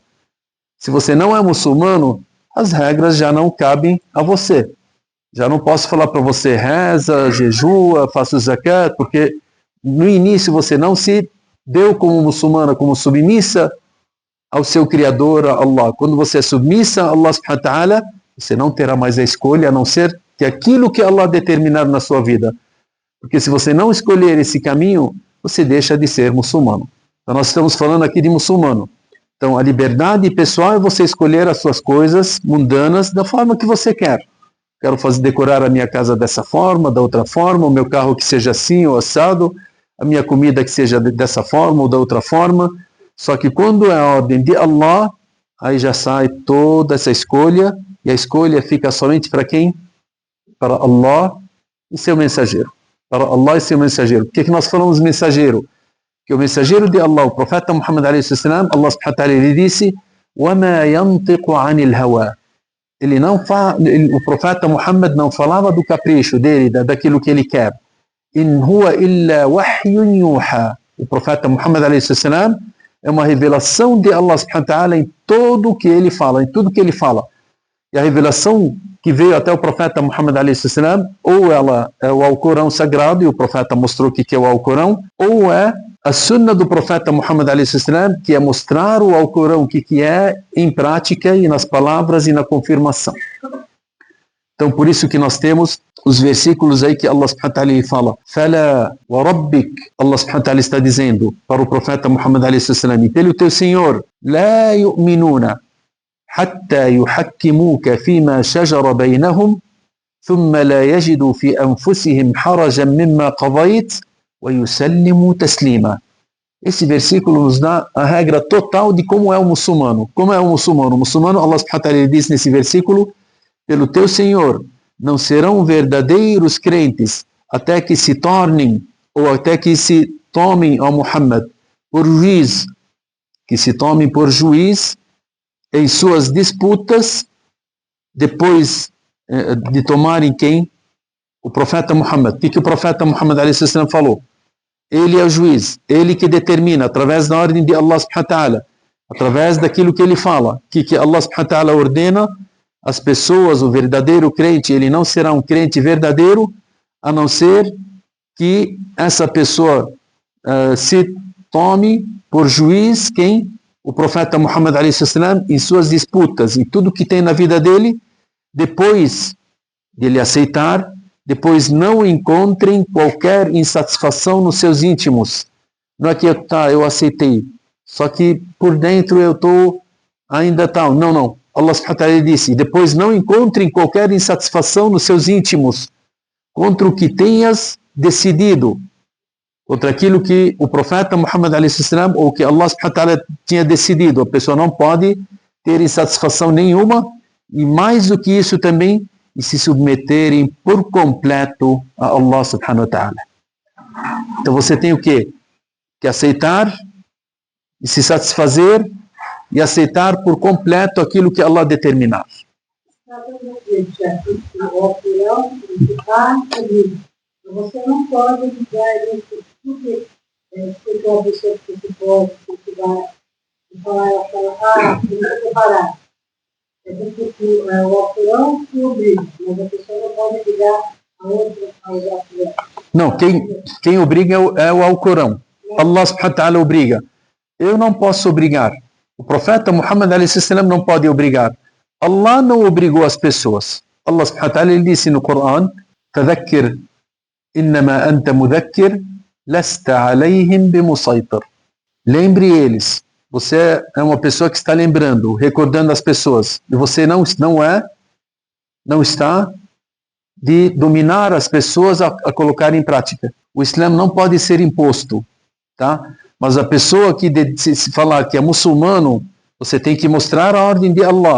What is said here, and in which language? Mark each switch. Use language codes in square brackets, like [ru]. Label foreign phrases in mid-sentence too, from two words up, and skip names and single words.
[pt] Se você não é muçulmano, as regras já não cabem a você. Já não posso falar para você reza, jejua, faça zakat, porque no início você não se deu como muçulmana, como submissa ao seu Criador, a Allah. Quando você é submissa a Allah [ar] سبحانه وتعالى, [pt] você não terá mais a escolha, a não ser que aquilo que Allah determinar na sua vida. Porque se você não escolher esse caminho, você deixa de ser muçulmano. Então nós estamos falando aqui de muçulmano. Então a liberdade pessoal é você escolher as suas coisas mundanas da forma que você quer. Quero decorar a minha casa dessa forma, da outra forma, o meu carro que seja assim ou assado, a minha comida que seja dessa forma ou da outra forma. Só que quando é a ordem de Allah, aí já sai toda essa escolha, e a escolha fica somente para quem? Para Allah e seu mensageiro. Para Allah e seu mensageiro. Por que nós falamos mensageiro? Que o mensageiro de Allah, o profeta Muhammad a.s., Allah [ar] سبحانه وتعالى, [pt] ele disse, [ar] وَمَا يَنْطِقُ عَنِ الْهَوَىٰ. [pt] O profeta Muhammad não falava do capricho dele, daquilo que ele quer. [ar] إِنْ هُوَ إِلَّا وَحْيٌ يُوحَىٰ. [pt] O profeta Muhammad a.s. é uma revelação de Allah [ar] سبحانه وتعالى [pt] em tudo que ele fala, em tudo que ele fala. E a revelação que veio até o profeta Muhammad a.s., ou ela é o Alcorão sagrado, e o profeta mostrou o que é o Alcorão, ou é a sunna do profeta Muhammad a.s., que é mostrar o Alcorão, o que é em prática e nas palavras e na confirmação. Então, por isso que nós temos os versículos aí que Allah [ar] سبحانه وتعالى [pt] fala, [ar] فلا وربك, [pt] Allah [ar] سبحانه وتعالى [pt] está dizendo para o profeta Muhammad a.s., e pelo teu Senhor, [ar] لا يؤمنون حتى يحكموك فيما شجر بينهم ثم لا يجدوا في أنفسهم حرجا مما قضيت ويسلموا تسليما. [pt] Esse versículo nos dá a regra total de como é o muçulmano. Como é o muçulmano? O muçulmano, Allah [ar] سبحانه وتعالى [pt] diz nesse versículo, pelo teu Senhor, não serão verdadeiros crentes até que se tornem, ou até que se tomem, ó Muhammad, por juiz, que se tomem por juiz em suas disputas, depois de tomarem quem? O profeta Muhammad. O que o profeta Muhammad a.s. falou? Ele é o juiz, ele que determina, através da ordem de Allah [ar] سبحانه وتعالى, [pt] através daquilo que ele fala, que Allah [ar] سبحانه وتعالى [pt] ordena, as pessoas, o verdadeiro crente, ele não será um crente verdadeiro, a não ser que essa pessoa se tome por juiz quem? O profeta Muhammad a.s. em suas disputas, e tudo que tem na vida dele, depois de ele aceitar, depois não encontrem qualquer insatisfação nos seus íntimos. Não é que eu aceitei, só que por dentro eu estou ainda tal. Não. Allah [ar] سبحانه وتعالى [pt] disse, depois não encontrem qualquer insatisfação nos seus íntimos, contra o que tenhas decidido, contra aquilo que o profeta Muhammad a.s. ou que Allah [ar] سبحانه وتعالى [pt] tinha decidido. A pessoa não pode ter insatisfação nenhuma, e mais do que isso também, e se submeterem por completo a Allah [ar] سبحانه وتعالى. [pt] Então você tem o quê? Que aceitar e se satisfazer e aceitar por completo aquilo que Allah determinar. Você não pode ligar isso porque uma pessoa que você pode falar, tem que separar. O Alcorão que obriga, mas a pessoa não pode ligar a outra aos Alcorão. Não, quem obriga é o Alcorão. Allah [ar] سبحانه وتعالى [pt] obriga. Eu não posso obrigar. O profeta Muhammad a.s. não pode obrigar. Allah não obrigou as pessoas. Allah [ar] سبحانه وتعالى [pt] ele disse no Corão: [ar] "فذكر إنما أنت مذكر لست عليهم بمصيطر." [pt] Lembre eles. Você é uma pessoa que está lembrando, recordando as pessoas. E você não está de dominar as pessoas a colocar em prática. O Islã não pode ser imposto, tá? Mas a pessoa que se falar que é muçulmano, você tem que mostrar a ordem de Allah.